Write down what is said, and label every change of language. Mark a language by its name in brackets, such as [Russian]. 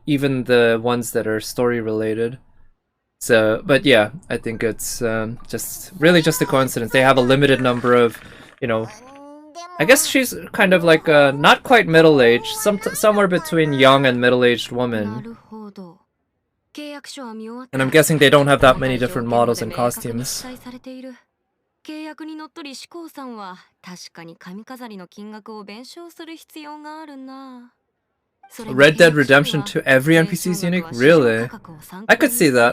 [English] Even the ones that are story related. So, but yeah, I think it's just a coincidence. They have a limited number of, you know. I guess she's kind of like a not quite middle-aged, somewhere between young and middle-aged woman. And I'm guessing they don't have that many different models and costumes. [Japanese] 契約にのっとり志功さんは確かに髪飾りの金額を弁償する必要があるな。 [English] Red Dead Redemption 2, every NPC is unique? Really? I could see that.